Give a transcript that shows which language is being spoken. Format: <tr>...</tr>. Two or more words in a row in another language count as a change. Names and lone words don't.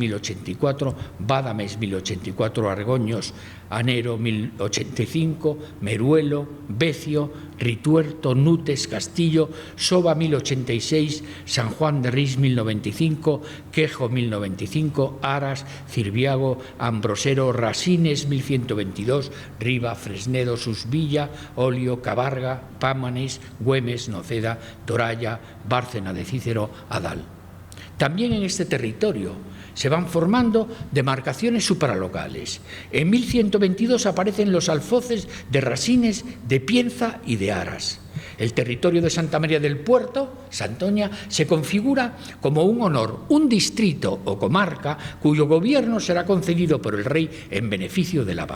<es>1084, Bádames 1084, Argoños Anero 1085, Meruelo, Becio, Rituerto, Nutes, Castillo, Soba 1086, San Juan de Rís 1095, Quejo 1095, Aras, Cirbiago, Ambrosero, Rasines 1122, Riva, Fresnedo, Susvilla, Olio, Cabarga, Pámanes, Güemes, Noceda, Toralla, Bárcena de Cícero, Adal. También en este territorio se van formando demarcaciones supralocales. En 1122 aparecen los alfoces de Rasines, de Pienza y de Aras. El territorio de Santa María del Puerto, Santoña, se configura como un honor, un distrito o comarca cuyo gobierno será concedido por el rey en beneficio del abad.</es>